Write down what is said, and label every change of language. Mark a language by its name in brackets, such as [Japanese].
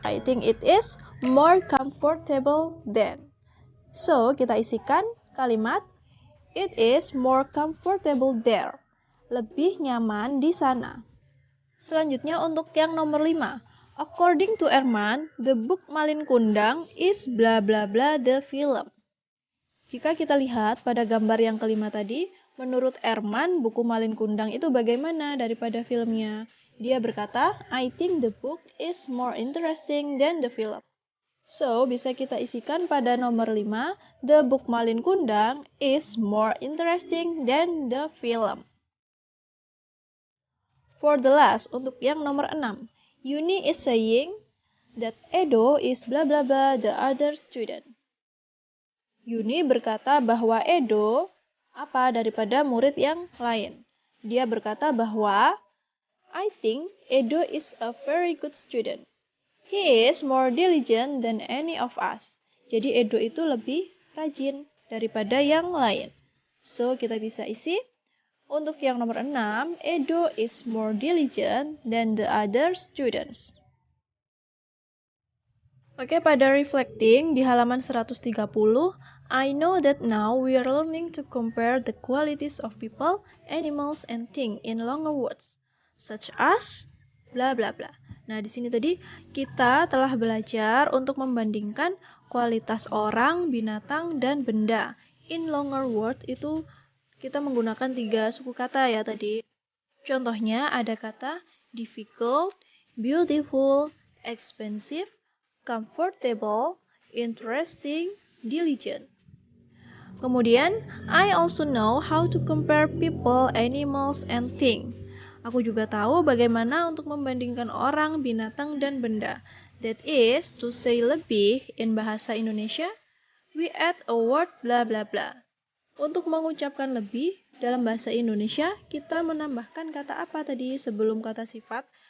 [English] I think it is more comfortable than. So, [Indonesian] kita isikan kalimat [English] it is more comfortable there. [Indonesian] Lebih nyaman di sana. Selanjutnya untuk yang nomor 5. [English] According to Erman, the book Malin Kundang is bla bla bla the film. [Indonesian] Jika kita lihat pada gambar yang kelima tadi, menurut Erman, buku Malin Kundang itu bagaimana daripada filmnya? Dia berkata, [English] I think the book is more interesting than the film. So, [Indonesian] bisa kita isikan pada nomor 5, [English] the book Malin Kundang is more interesting than the film. For the last, [Indonesian] untuk yang nomor 6, [English] Yuni is saying that Edo is bla bla bla the other student. [Indonesian] Yuni berkata bahwa Edo apa daripada murid yang lain. Dia berkata bahwa [English] I think Edo is a very good student. He is more diligent than any of us. [Indonesian] Jadi Edo itu lebih rajin daripada yang lain. [English] So, [Indonesian] kita bisa isi untuk yang nomor 6, [English] Edo is more diligent than the other students. Oke, pada reflecting [Indonesian] di halaman 130, [English] I know that now we are learning to compare the qualities of people, animals, and things in longer words, such as bla bla bla. [Indonesian] Nah, di sini tadi kita telah belajar untuk membandingkan kualitas orang, binatang, dan benda. [English] In longer words [Indonesian] itu kita menggunakan 3 suku kata ya tadi. Contohnya ada kata difficult, beautiful, [English] expensive, comfortable, interesting, diligent. [Indonesian] Kemudian, [English] I also know how to compare people, animals, and things. [Indonesian] Aku juga tahu bagaimana untuk membandingkan orang, binatang, dan benda. [English] That is, to say lebih in bahasa Indonesia, we add a word bla bla bla. [Indonesian] Untuk mengucapkan lebih, dalam bahasa Indonesia, kita menambahkan kata apa tadi sebelum kata sifat?